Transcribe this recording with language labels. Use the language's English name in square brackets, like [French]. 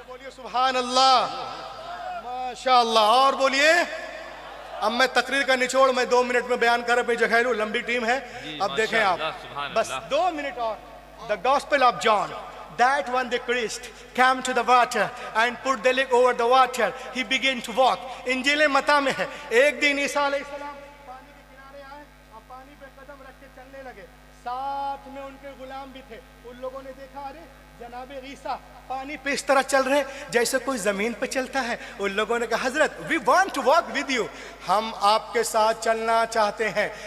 [Hindi] सुभान अल्लाह, माशाअल्लाह। और बोलिए। अब मैं तकरीर का निचोड़ मैं 2 मिनट में बयान कर अपनी जगह लूं, लंबी टीम है। अब देखें आप, बस 2 मिनट और। [English] The Gospel of John, that when the Christ came to the water and put the leg over the water, he began to walk. [Hindi] इंजील मत्ता में है, एक दिन ईसा अलैहिस्सलाम पानी के किनारे आए और पानी पे कदम रख के चलने लगे, साथ में उनके गुलाम भी थे। उन लोगों ने देखा, अरे जनाबे ईसा पानी पे इस तरह चल रहे जैसे कोई जमीन पे चलता है। उन लोगों ने कहा, हजरत [English] we want to walk with you, [Hindi] हम आपके साथ चलना चाहते हैं।